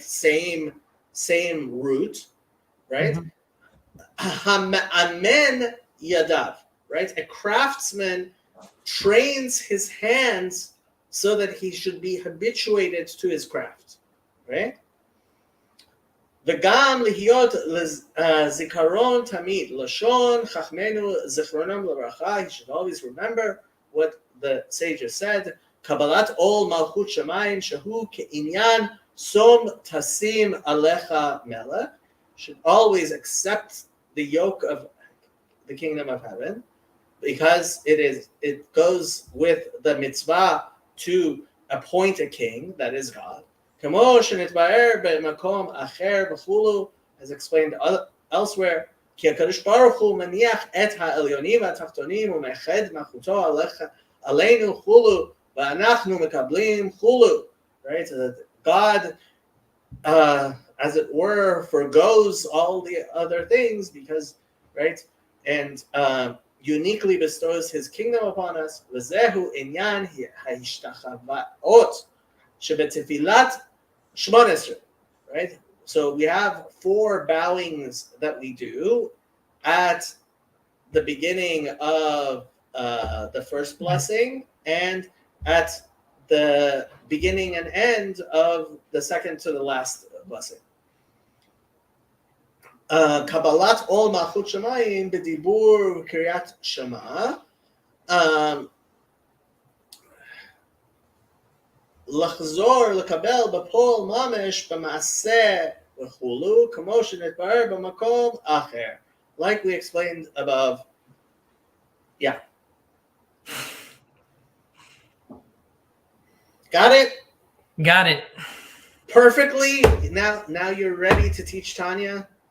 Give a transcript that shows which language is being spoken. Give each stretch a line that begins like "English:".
English: Same root, right? Amen yadav, right? A craftsman trains his hands so that he should be habituated to his craft, right?
Hebrew: וגם להיות זיכרון תמיד, לשון חכמנו זיכרונם לברכה.
English: He should always remember what the sages said,
Hebrew: קבלת עול מלכות שמיים, שהוא כעניין סום תשים עליך מלך.
English: Should always accept the yoke of the kingdom of heaven, because it goes with the mitzvah to appoint a king, that is God.
Hebrew: כמו שנתבאר במקום אחר וכולו,
English: as explained elsewhere,
Hebrew: כי הקדוש ברוך הוא מניח את העליונים והתחתונים ומאחד מלכותו עלינו כולו, ואנחנו מקבלים כולו, right?
English: God, as it were, forgoes all the other things because, right? And uniquely bestows his kingdom upon us.
Hebrew: וזהו עניין ההשתחוות שבתפילת שמונה עשרה, right?
English: So we have 4 bowings that we do at the beginning of the first blessing and at the beginning and end of the second to the last blessing.
Hebrew: קבלת עול מלכות שמיים בדיבור וקריאת שמע. לחזור לקבל בפועל ממש במעשה וכולו, כמו שנתברר במקום אחר.
English: Like we explained above. Yeah. Got it? Got it. Perfectly. Now you're ready to teach Tanya?